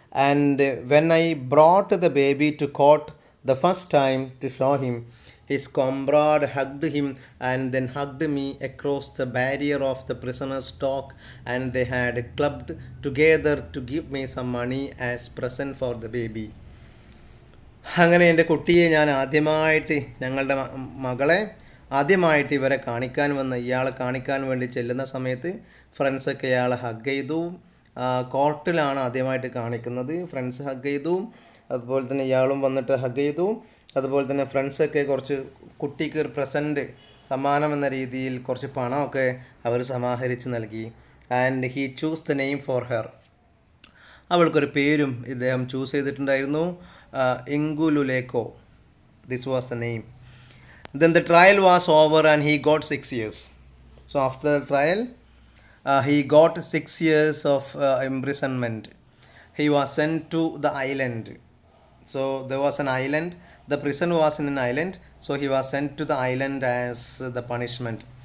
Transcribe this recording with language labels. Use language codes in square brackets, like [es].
[en] And when I brought the baby to court the first time to show him, his comrade hugged him and then hugged me across the barrier of the prisoner's dock, and they had clubbed together to give me some money as present for the baby. [ml] അങ്ങനെ എൻ്റെ കുട്ടിയെ ഞാൻ ആദ്യമായിട്ട്, ഞങ്ങളുടെ മകളെ ആദ്യമായിട്ട് ഇവരെ കാണിക്കാൻ വന്ന ഇയാളെ കാണിക്കാൻ വേണ്ടി ചെല്ലുന്ന സമയത്ത് ഫ്രണ്ട്സൊക്കെ ഇയാളെ ഹഗ് ചെയ്തു. കോർട്ടിലാണ് ആദ്യമായിട്ട് കാണിക്കുന്നത്. ഫ്രണ്ട്സ് ഹഗ് ചെയ്തു, അതുപോലെ തന്നെ ഇയാളും വന്നിട്ട് ഹഗ് ചെയ്തു. അതുപോലെ തന്നെ ഫ്രണ്ട്സൊക്കെ കുറച്ച് കുട്ടിക്ക് ഒരു പ്രസൻറ്റ്, സമ്മാനം എന്ന രീതിയിൽ കുറച്ച് പണമൊക്കെ അവർ സമാഹരിച്ച് നൽകി. [en] And he choose the name for her. [ml] അവൾക്കൊരു പേരും ഇദ്ദേഹം ചൂസ് ചെയ്തിട്ടുണ്ടായിരുന്നു, ഇങ്കുലുലേക്കോ. [en] This was the name. Then the trial was over and he got 6 years. So after the trial, he got 6 years of imprisonment. He was sent to the island. So there was an island. The prison was in an island. So he was sent to the island as the punishment.